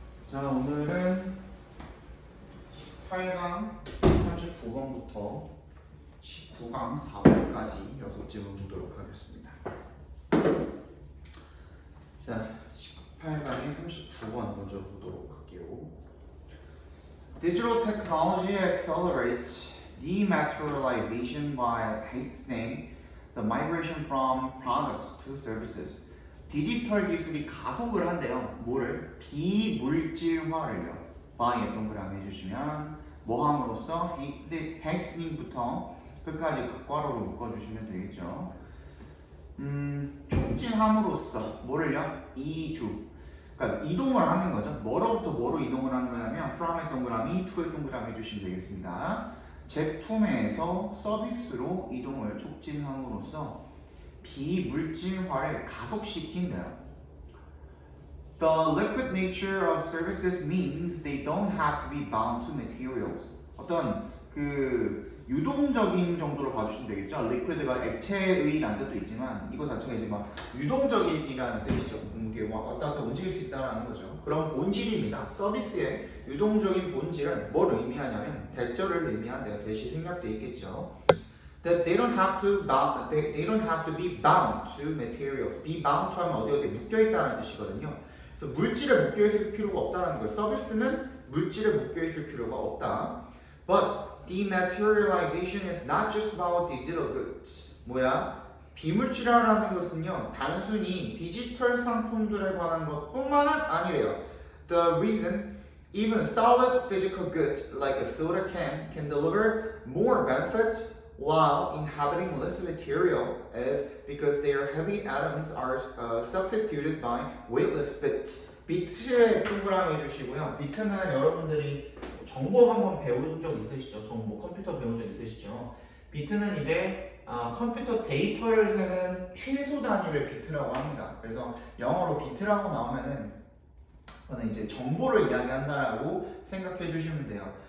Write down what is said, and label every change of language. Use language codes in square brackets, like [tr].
[ko] 자, 오늘은 18강 39번부터 19강 4번까지 6째 보도록 하겠습니다. 자, 18강의 39번 먼저 보도록 할게요. [en] Digital technology accelerates dematerialization by hastening the migration from products to services. [ko] 디지털 기술이 가속을 한대요. 뭐를? 비물질화를요. by에 동그라미 해주시면 뭐 함으로써? hastening부터 끝까지 각괄호로 묶어주시면 되겠죠. 촉진함으로써 뭐를요? 이주. 그러니까 이동을 하는 거죠. 뭐로부터 뭐로 이동을 하는 거냐면 from의 동그라미, to의 동그라미 해주시면 되겠습니다. 제품에서 서비스로 이동을 촉진함으로써 비물질화를 가속시킨대요. [en] The liquid nature of services means they don't have to be bound to materials. [ko] 어떤 그 유동적인 정도로 봐주시면 되겠죠. liquid가 액체의라는 뜻도 있지만 이거 자체가 이제 막 유동적인이라는 뜻이죠. 이게 왔다 갔다 움직일 수 있다는 거죠. 그런 본질입니다. 서비스의 유동적인 본질은 뭘 의미하냐면 대절을 의미한대요. 대시 생략돼 있겠죠. [en] That they don't have to be bound to materials. Be bound to [ko] 하면 어디에 묶여 있다는 뜻이거든요. 그래서 물질에 묶여 있을 필요가 없다는 거예요. 서비스는 물질에 묶여 있을 필요가 없다. [en] But dematerialization is not just about digital goods. [ko] 뭐야? 비물질화라는 것은요, 단순히 디지털 상품들에 관한 것뿐만은 아니래요. [en] The reason even solid physical goods like a soda can deliver more benefits while inhabiting less material is because their heavy atoms are substituted by weightless bits. [ko] 비트에 동그라미 해주시고요. 비트는 여러분들이 정보 한번 배운 적 있으시죠? 정보 컴퓨터 배운 적 있으시죠? 비트는 이제 컴퓨터 데이터를 세는 최소 단위를 비트라고 합니다. 그래서 영어로 비트라고 나오면은 그거는 이제 정보를 이야기한다라고 생각해 주시면 돼요.